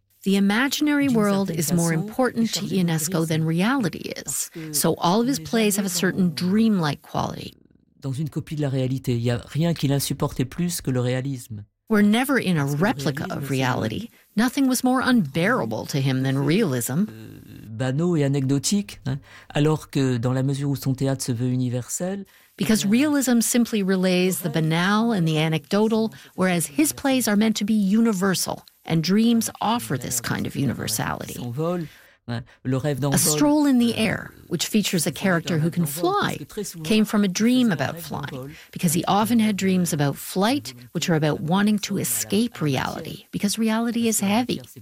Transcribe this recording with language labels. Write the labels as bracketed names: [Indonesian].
[English] The imaginary world is more important to UNESCO than reality is. So all of his plays have a certain dreamlike quality. [French] Dans une copie de la réalité, il n'y a rien qui l'insupportait plus que le réalisme. [English] We're never in a replica of reality. Nothing was more unbearable to him than realism. [French] Banaux et anecdotique, hein, alors que dans la mesure où son théâtre se veut universel. [English] Because realism simply relays the banal and the anecdotal, whereas his plays are meant to be universal, and dreams offer this kind of universality. [French] Son vol, Le rêve d'envol. [English] A Stroll in the Air, which features a character who can fly, came from a dream about flying, because he often had dreams about flight, which are about wanting to escape reality, because reality is heavy.